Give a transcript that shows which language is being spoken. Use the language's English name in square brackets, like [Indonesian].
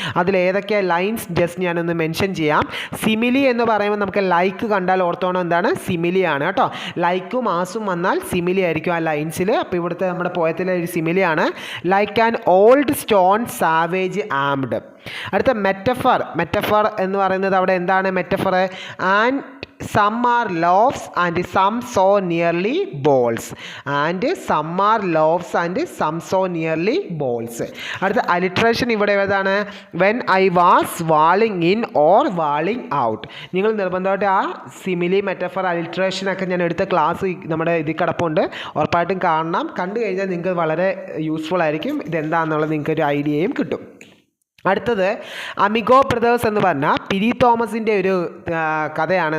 [Malayalam] അതിലേതൊക്കെ lines just ഞാനൊന്ന് mention ചെയ്യാം. Simile എന്ന് പറയുമ്പോൾ നമുക്ക് ലൈക്ക് കണ്ടാൽ ഓർത്തോണം എന്താണ്, സിമിലിയാണ് കേട്ടോ. ലൈക്കും ആസും വന്നാൽ സിമിലി ആയിരിക്കും ആ ലൈൻസിൽ. അപ്പോൾ ഇവിടുത്തെ നമ്മുടെ പോയത്തിലെ ഒരു സിമിലിയാണ്. [English] Like an old stone savage armed. [Malayalam] അടുത്ത മെറ്റഫർ എന്ന് പറയുന്നത് അവിടെ എന്താണ് metaphor? [English] And some are loaves and some so nearly balls. And some are loaves and some so nearly balls. [Malayalam] അടുത്ത അലിട്രേഷൻ ഇവിടെ ഏതാണ്? [English] when I was walling in or walling out. [Malayalam] നിങ്ങൾ നിർബന്ധമായിട്ട് ആ സിമിലി മെറ്റഫർ അലിട്രേഷനൊക്കെ ഞാൻ എടുത്ത ക്ലാസ് നമ്മുടെ ഇതിൽ കിടപ്പുണ്ട്, ഉറപ്പായിട്ടും കാണണം. കണ്ടു കഴിഞ്ഞാൽ നിങ്ങൾക്ക് വളരെ യൂസ്ഫുൾ ആയിരിക്കും, ഇതെന്താണെന്നുള്ളത് നിങ്ങൾക്ക് ഒരു ഐഡിയയും കിട്ടും. അടുത്തത് അമിഗോ ബ്രദേഴ്സ് എന്ന് പറഞ്ഞാൽ പിരി തോമസിൻ്റെ ഒരു കഥയാണ്.